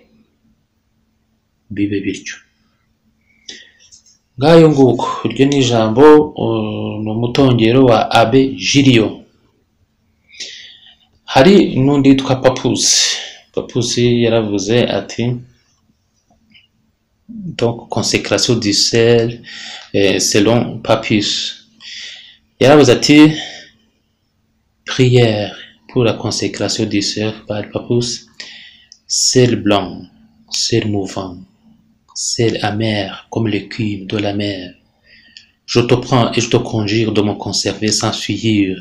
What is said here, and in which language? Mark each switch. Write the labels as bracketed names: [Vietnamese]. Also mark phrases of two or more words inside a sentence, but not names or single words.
[Kinyarwanda] Bibe bityo. Ngayo nguko, iryo ni ijambo ni umutongero wa Abbé Jilio. Hari n'undi yitwa Papusi yaravuze ati, [French] donc consécration du sel selon Papus. [Kinyarwanda] Yaravuze ati, [French] prière pour la consécration du sel par Papus, sel blanc, sel mouvant, sel amer comme l'écume de la mer. Je te prends et je te conjure de me conserver sans souillure.